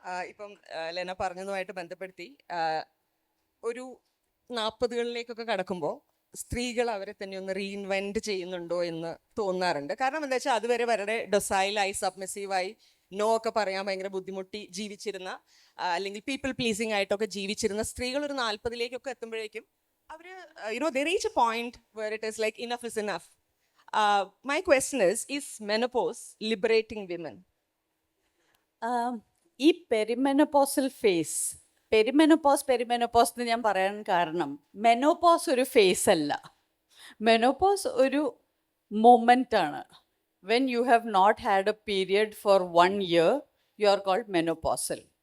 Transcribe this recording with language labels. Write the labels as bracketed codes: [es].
[ml] ഇപ്പം ലെന പറഞ്ഞതുമായിട്ട് ബന്ധപ്പെടുത്തി ഒരു 40കളിലേക്കൊക്കെ കടക്കുമ്പോൾ സ്ത്രീകൾ അവരെ തന്നെ ഒന്ന് റീഇൻവെൻറ്റ് ചെയ്യുന്നുണ്ടോ എന്ന് തോന്നാറുണ്ട്. കാരണം എന്താ വെച്ചാൽ അതുവരെ വളരെ ഡൊസൈലായി സബ്മിസീവായി നോ ഒക്കെ പറയാൻ ഭയങ്കര ബുദ്ധിമുട്ടി ജീവിച്ചിരുന്ന അല്ലെങ്കിൽ പീപ്പിൾ പ്ലീസിങ് ആയിട്ടൊക്കെ ജീവിച്ചിരുന്ന സ്ത്രീകൾ ഒരു 40ലേക്കൊക്കെ എത്തുമ്പോഴേക്കും അവർ [en] they reach a point where it is like enough is enough. My question is menopause liberating women? [ml] ഈ പെരിമെനോപോസൽ ഫേസ്, പെരിമെനോപോസ് എന്ന് ഞാൻ പറയാൻ കാരണം മെനോപോസ് ഒരു ഫേസ് അല്ല. മെനോപോസ് ഒരു മൊമെൻ്റ് ആണ്. [en] When you have not had a period for 1 year you are called menopausal.